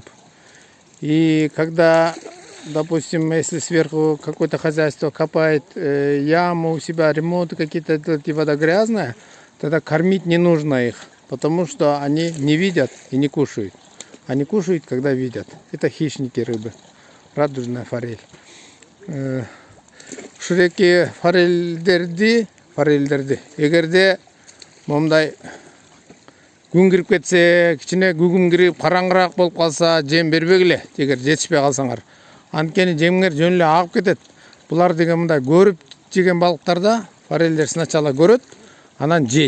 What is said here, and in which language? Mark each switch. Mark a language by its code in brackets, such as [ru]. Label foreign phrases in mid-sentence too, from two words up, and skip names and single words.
[ru] И когда, допустим, если сверху какое-то хозяйство копает яму у себя, ремонты какие-то, и вода грязная, тогда кормить не нужно их, потому что они не видят и не кушают. Они кушают, когда видят. Это хищники рыбы. Радужная форель. [ky] Шуреки форельдерди, эгерде момдай күн кирип кетсе, кичине күгүм кирип, караңгыраак болуп калса, жем бербегиле, эгер жетишпей калсаңар. Анткени жемиңер жөн эле агып кетет. Булар деген мындай көрүп жеген балыктарда форельдер сначала көрөт, анан жейт.